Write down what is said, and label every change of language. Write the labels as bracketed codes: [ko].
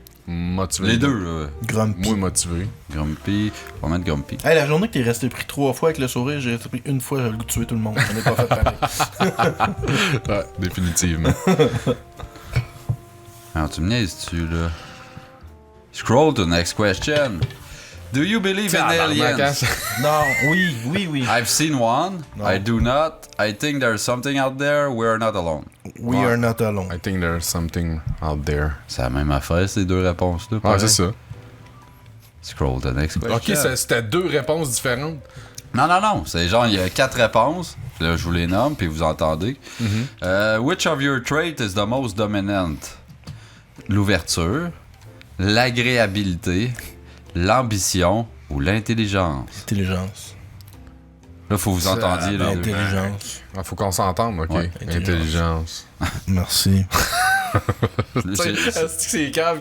[fr] Motivé. Les deux, là. Grumpy. Moi, motivé. Grumpy. On va mettre grumpy. Hey, la journée que t'es resté pris 3 fois avec le sourire, j'ai resté pris une fois, j'ai le goût de tuer tout le monde. J'en ai pas fait pareil. Ouais, définitivement. Alors, tu me niaises-tu, là? [en] Scroll to next question. Do you believe in aliens? [fr] Non, oui. [en] I've seen one. No. I do not. I think there's something out there. We're not alone. We are not alone. I think there's something out there. [fr] C'est la même affaire, ces deux réponses-là. Ouais, pareil. c'est ça. [en] Scroll to next question. [fr] Ok, c'était 2 réponses différentes. Non. C'est genre, il y a 4 réponses. Là, je vous les nomme, puis vous entendez. [en] Which of your traits is the most dominant? [fr] L'ouverture, l'agréabilité, l'ambition ou l'intelligence? Intelligence. Là, faut vous entendiez. Là, Intelligence. Ah, faut qu'on s'entende, ok. Ouais, Intelligence. Merci. Est-ce que c'est calme?